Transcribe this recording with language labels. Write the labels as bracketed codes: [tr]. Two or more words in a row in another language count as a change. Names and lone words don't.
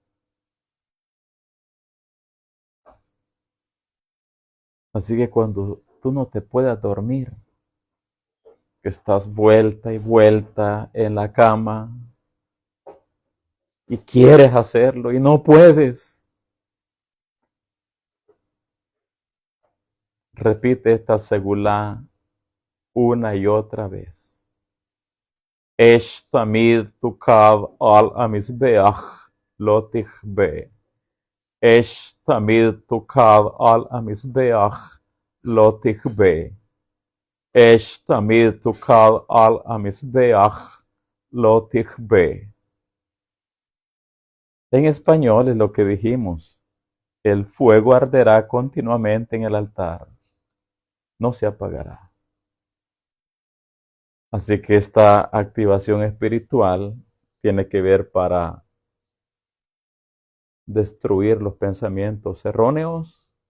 [es] Así que cuando tú no te puedas dormir, que estás vuelta y vuelta en la cama y quieres hacerlo y no puedes, repite esta segulá una y otra vez. [he] אש תמיד תוקד על המזבח לא תכבה. אש תמיד תוקד על המזבח לא תכבה. אש תמיד תוקד על המזבח לא תכבה. [es] En español es lo que dijimos. El fuego arderá continuamente en el altar. No se apagará. Así que esta activación espiritual tiene que ver para destruir los pensamientos erróneos.